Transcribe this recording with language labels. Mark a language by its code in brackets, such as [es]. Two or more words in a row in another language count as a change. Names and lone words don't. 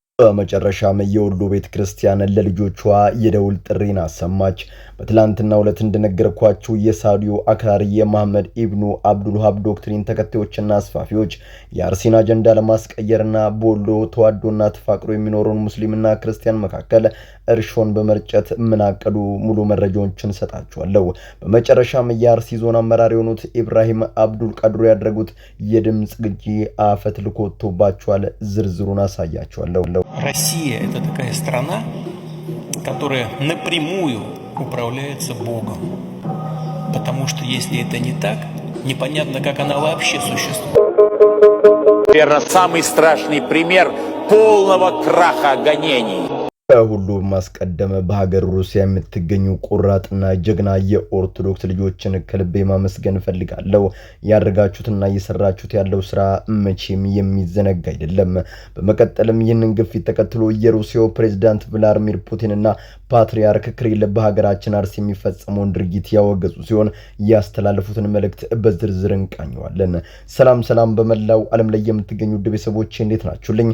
[am] በመጨረሻም የወሎ ቤተ ክርስቲያን ለልጆቿ የደውል ጥሪን አሰማች። በትላንትናው ዕለት እንደነገርኳችሁ የሳውዲው አክራሪ የመሐመድ ኢብኑ አብዱል ወሃብ ዶክትሪን ተከታዮችና አስፋፊዎች የአርሲን አጀንዳ ለማስቀየርና በወሎ ተዋዶና ተፋቅሮ የሚኖረውን ሙስሊምና ክርስቲያን መካከል እርሾን በመርጨት ምን አቀዱ? ሙሉ መረጃዎችን ሰጣችኋለሁ። በመጨረሻም የአርሲ ዞን አመራር የሆኑት ኢብራሂም አብዱል ቀድሩ ያደረጉት የድምጽ ግጂ አፈት ልኮቶባቸዋል። ዝርዝሩን አሳያችኋለሁ። [ru] Россия – это такая страна, которая напрямую управляется Богом. Потому что если это не так, непонятно, как она вообще существует. Наверное, самый страшный пример полного краха гонений. [am] ሁሉም ማስቀደመ በሀገር ሩሲያ የምትገኙ ቁራጥና ጀግና የኦርቶዶክስ ልጆችን ከልቤ ማመስገን ፈልጋለሁ። ያደረጋችሁትና እየሰራችሁት ያለው ስራ መቼም የሚዘነጋ አይደለም። በመቀጠልም ይህንን ግፊት ተከትሎ የሩሲያው ፕሬዝዳንት ቭላድሚር ፑቲንና ፓትሪያርክ ክሪል በሀገራችን አርሲ የሚፈጸመውን ድርጊት ያወገዙ ሲሆን ያስተላለፉትን መልእክት በዝርዝር እንቃኘዋለን። ሰላም በመላው ዓለም ላይ የምትገኙ ቤተሰቦቼ እንዴት ናችሁልኝ?